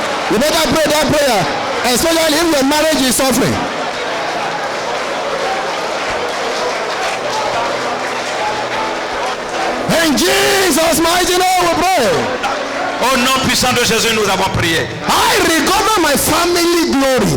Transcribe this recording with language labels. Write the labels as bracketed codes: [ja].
[en] You better pray that prayer, especially if your marriage is suffering. In Jesus' mighty name we pray. [fr] Au nom puissant de Jésus, nous avons prié. [en] I recover my family glory.